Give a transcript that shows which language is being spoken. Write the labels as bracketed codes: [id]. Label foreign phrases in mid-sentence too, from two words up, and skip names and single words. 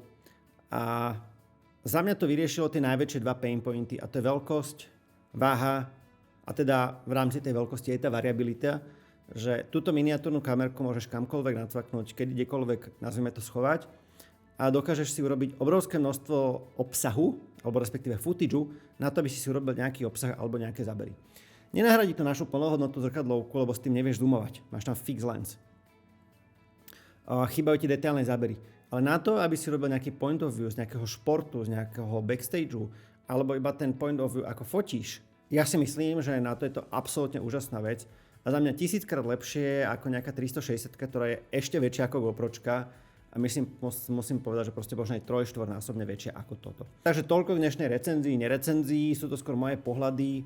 [sk] A za mňa to vyriešilo tie najväčšie dva [en] pain pointy, [sk] a to je veľkosť, váha, a teda v rámci tej veľkosti je tá variabilita, že túto miniatúrnu kamerku môžeš kamkoľvek nacvaknúť, kdekoľvek, nazvime to, schovať a dokážeš si urobiť obrovské množstvo obsahu, alebo respektíve footageu, na to, aby si urobil nejaký obsah alebo nejaké zábery. Nenahradí to našu plnohodnotnú zrkadlovku, lebo s tým nevieš zoomovať. Máš tam [en] fix lens. [sk] Chýbajú ti detailné zábery. Ale na to, aby si robil nejaký [en] point of view [sk] z nejakého športu, z nejakého backstageu, alebo iba ten [en] point of view, [sk] ako fotíš, ja si myslím, že na to je to absolútne úžasná vec. A za mňa 1000-krát lepšie ako nejaká 360, ktorá je ešte väčšia ako GoPročka. A musím povedať, že proste možno aj 3-4-násobne väčšia ako toto. Takže toľko k dnešnej recenzii, nerecenzii, sú to skôr moje pohľady.